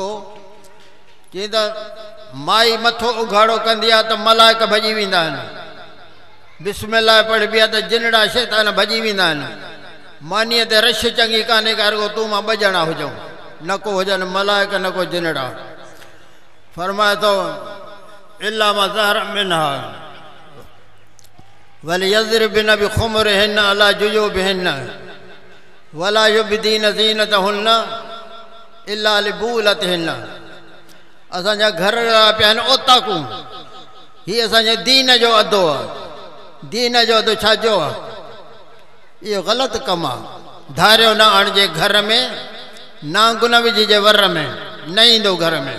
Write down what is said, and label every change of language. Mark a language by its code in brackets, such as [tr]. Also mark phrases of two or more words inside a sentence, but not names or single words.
[sd] चई त माई मथो उघाड़ो कंदी आहे त मलाइक भॼी वेंदा आहिनि, बिस्मिल्लाह पढ़बी आहे त जिनड़ा शैतान भॼी वेंदा आहिनि। मानीअ ते रश चङी कान्हे का, रुगो तूं मां ॿ ॼणा हुजऊं, न को हुजनि मलाइक न को जिनड़ा। फरमाए थो [ar] إلا ما ظهر منها وليضربن بخمرهن على جيوبهن ولا يبدين زينتهن إلا لبعولتهن. [sd] असांजा घर पिया आहिनि ओताकूं, हीअ असांजे दीन जो अदो आहे। दीन जो अदो छाजो आहे? इहो ग़लति कमु आहे। धारियो न आणिजे घर में, नांग न विझिजे वर में, न ईंदो घर में।